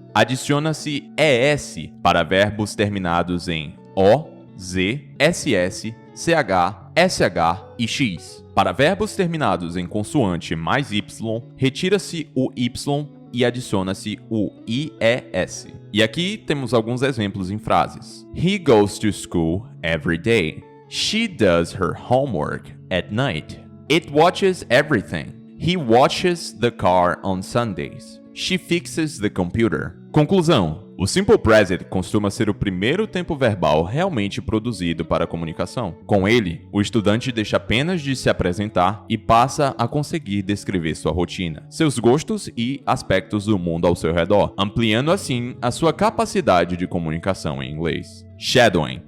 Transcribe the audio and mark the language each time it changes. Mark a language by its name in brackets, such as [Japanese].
[Portuguese] Adiciona-se ES para verbos terminados em O, Z, SS, CH, SH e X. Para verbos terminados em consoante mais Y, retira-se o Y e adiciona-se o IES. E aqui temos alguns exemplos em frases. [English] He goes to school every day. She does her homework at night. It watches everything. He watches the car on Sundays. She fixes the computer. [Portuguese] Conclusão. O Simple Present costuma ser o primeiro tempo verbal realmente produzido para a comunicação. Com ele, o estudante deixa apenas de se apresentar e passa a conseguir descrever sua rotina, seus gostos e aspectos do mundo ao seu redor, ampliando assim a sua capacidade de comunicação em inglês. Shadowing.